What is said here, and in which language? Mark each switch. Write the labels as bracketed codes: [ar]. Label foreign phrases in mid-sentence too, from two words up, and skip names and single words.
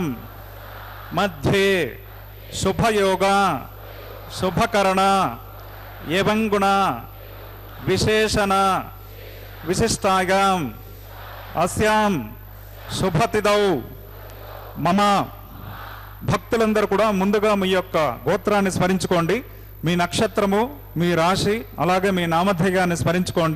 [sa] मध्ये शुभयोग शुभकरण एवं गुण विशेषण विशिष्टायां अस्यां शुभतिथौ मम [te] భక్తులందరూ కూడా ముందుగా మీ యొక్క గోత్రాన్ని స్మరించుకోండి. మీ నక్షత్రము, మీ రాశి, అలాగే మీ నామధేయాన్ని స్మరించుకోండి.